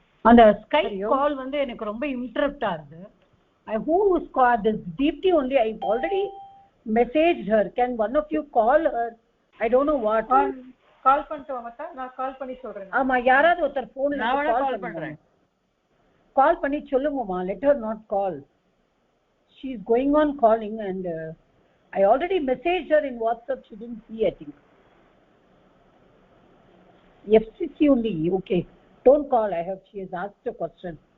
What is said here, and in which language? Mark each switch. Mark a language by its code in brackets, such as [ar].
[ta] அந்த ஸ்கைப் கால் வந்து எனக்கு ரொம்ப இன்டரப்ட் ஆகுது. [en] Who is called this Deepti only? I already messaged her. Can one of you call her? I don't know what. [ta] கால் பண்ணிட்டு வாங்க, நான் கால் பண்ணி சொல்றேன். ஆமா, யாராவது ஒருத்தர் போன்ல கால் பண்றேன். கால் பண்ணி சொல்லுங்கம்மா. [en] Let her not call. She is going on calling and I already messaged her in WhatsApp. She didn't see, I think. FCC only. Okay. Don't call. She has asked a question.